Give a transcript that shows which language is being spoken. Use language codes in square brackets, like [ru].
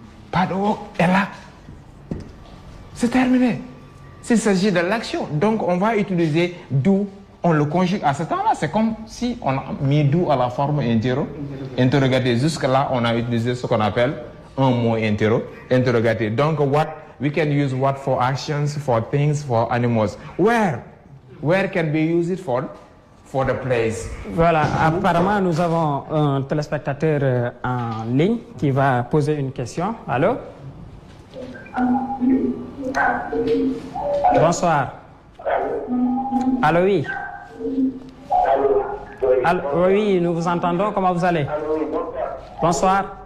[fr] Pas de work, et là, c'est terminé. S'il s'agit de l'action, donc on va utiliser do, on le conjugue à ce temps-là. C'est comme si on a mis do à la forme interrogative. Jusque-là, on a utilisé ce qu'on appelle un mot interrogatif. [en] Donc, what, we can use what for actions, for things, for animals. Where can we use it for the place? [fr] Voilà, apparemment, nous avons un téléspectateur en ligne qui va poser une question. Allô? Bonsoir. Allô, oui. Allô, oui, nous vous entendons. Comment vous allez? Bonsoir.